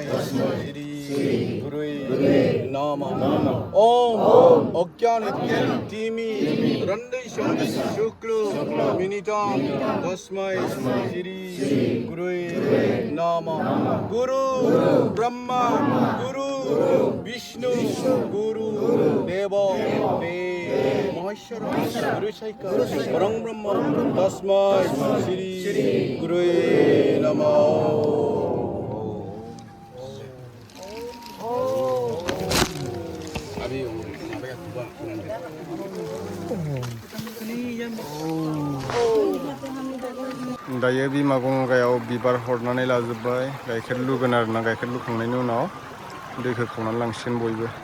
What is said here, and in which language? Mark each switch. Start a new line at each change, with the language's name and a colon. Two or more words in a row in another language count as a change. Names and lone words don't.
Sanskrit: श्री गुरुवे नमः ओम अज्ञान तिमि रंडेश शुक्ल मिनिता तस्मै श्री गुरुवे नमः गुरु ब्रह्मा गुरु विष्णु गुरु देव महेश्वर गुरु शैकर परम ब्रह्म तस्मै श्री गुरुवे नमः
Bodo: दायो बिमा गंगायाव बिबार हरनानै लाजोब्बाय गाइखेर लुगोन आरोना गाइखेर लुखांनायनि उनाव दैखौ खावनानै लांसिगोन बयबो